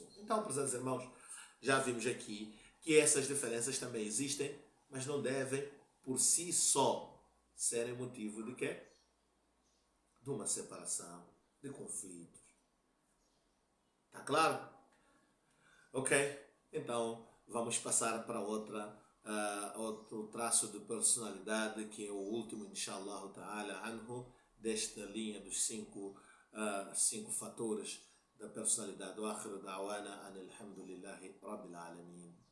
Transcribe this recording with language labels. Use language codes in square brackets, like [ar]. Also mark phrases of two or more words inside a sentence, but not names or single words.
[pt] Então, prezados irmãos, já vimos aqui que essas diferenças também existem, mas não devem, por si só, serem motivo de quê? De uma separação, de conflitos. Tá claro? Ok? Então, vamos passar para outro traço de personalidade, que é o último, [ar] إن شاء الله تعالى عنه, [pt] desta linha dos cinco fatores da personalidade. [ar] وآخر دعوانا أن الحمد لله رب العالمين.